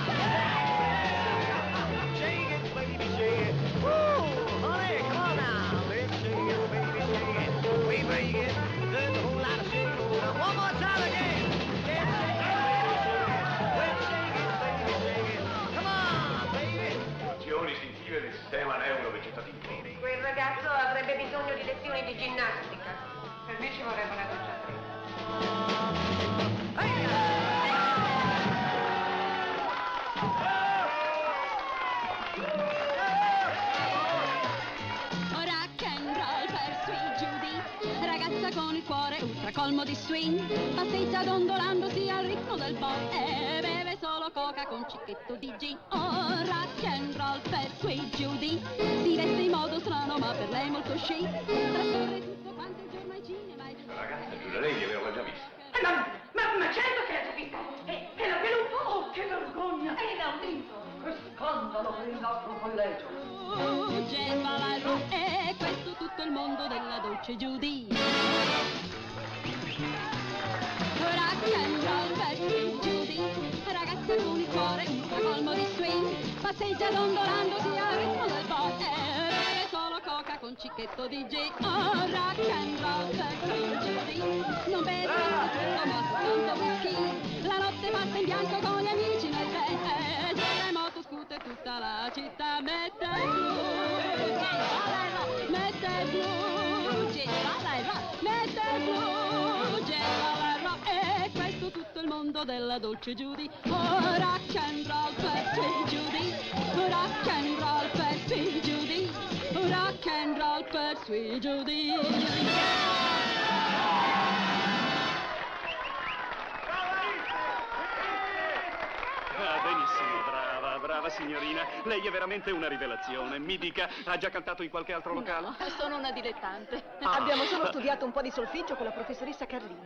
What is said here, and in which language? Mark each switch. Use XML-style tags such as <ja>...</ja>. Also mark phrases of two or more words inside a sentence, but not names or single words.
<en>Yeah! Shake it, baby, shake it. Woo! Honey, come on now. Let's shake it, baby, shake it. We break it. There's a whole lot of shaking going on. One more time again. Yeah, let's shake it, baby, shake it. Come on, baby.</en> <it>Funzioni istintive del sistema neurovegetativo. Quel ragazzo avrebbe bisogno di lezioni di ginnastica. Per me ci vorrebbe una doccia fredda. Rock and roll per Sweet Judy, ragazza con il cuore ultra colmo di swing, passeggia dondolandosi al ritmo del boy e beve solo coca con cicchetto di gin. Oh, rock and roll per Sweet Judy, si veste in modo strano ma per lei molto chic, trascorre tutto quanto il giorno ai cinema. Ragazza, giurerei di averla già vista. Ma certo che l'ha già vista! E la peluto! Oh, che vergogna! È inaudito! Che scandalo per il nostro collegio! E questo tutto il mondo della dolce Judy. Rock and roll per Sweet Judy, ragazza con il cuore un colmo di swing, passeggia dondolandosi al ritmo del boy e beve solo coca con cicchetto di gin. Oh, rock and roll per Sweet Judy, non beve tutto ma soltanto whisky, la notte passa in bianco con gli amici nel bed, gira in moto scooter tutta la città, mette blu, mette blu, mette blu, e questo tutto il mondo della dolce Judy. Oh, rock and roll per Sweet Judy, rock and roll per Sweet Judy, rock and roll per Sweet Judy. Ah, benissimo, brava signorina. Lei è veramente una rivelazione. Mi dica, ha già cantato in qualche altro locale? No, sono una dilettante. Abbiamo solo studiato un po' di solfeggio con la professoressa Carlini.</it>